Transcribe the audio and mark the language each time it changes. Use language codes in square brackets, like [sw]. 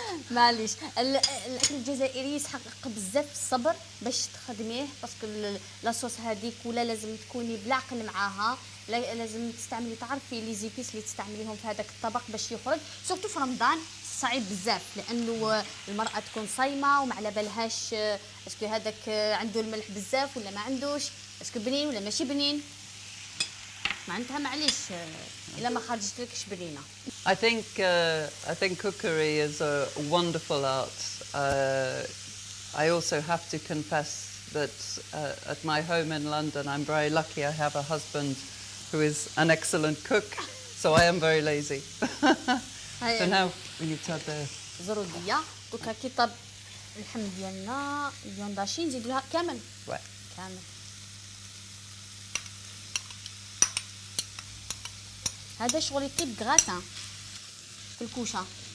[ar] معليش الاكل الجزائري يسحق بزاف الصبر باش تخدميه، باسكو لاصوص هذيك ولا لازم تكوني بالعقل معاها، لازم تستعملي تعرفي لي زيبيس اللي تستعمليهم في هذاك الطبق باش يخرج، سورتو في رمضان صعيب بزاف لانه المراه تكون صايمه وما على بالهاش اسكو هذاك عنده الملح بزاف ولا ما عندوش، اسكو بنين ولا ماشي بنين، معناتها معليش الا ما خرجتلكش بنينه. [en] I think cookery is a wonderful art. I also have to confess that at my home in London, I'm very lucky. I have a husband who is an excellent cook, so I am very lazy. So now we need to add the [ar] زروديه. دوكا كي طاب اللحم ديالنا اليونداشي نزيدو لها كامل. كامل. هذا شغل يطيب غراتان في الكوشه.